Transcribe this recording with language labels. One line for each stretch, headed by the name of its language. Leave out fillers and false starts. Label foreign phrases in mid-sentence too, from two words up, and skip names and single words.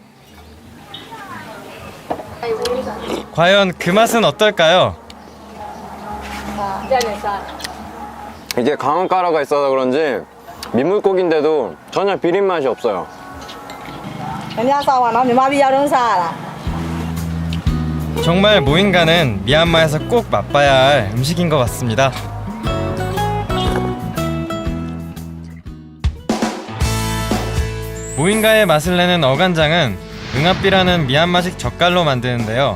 Korean: 과연 그 맛은 어떨까요? 이게 강황가루가 있어서 그런지 민물고기인데도 전혀 비린 맛이 없어요. 그냥 싸봐 나
Burmese: မြန်မာပြည်ရောက်တော့စားရတာ
Korean: 정말 모잉가는 미얀마에서 꼭 맛봐야 할 음식인 것 같습니다. 모잉가의 맛을 내는 어간장은 응아삐라는 미얀마식 젓갈로 만드는데요.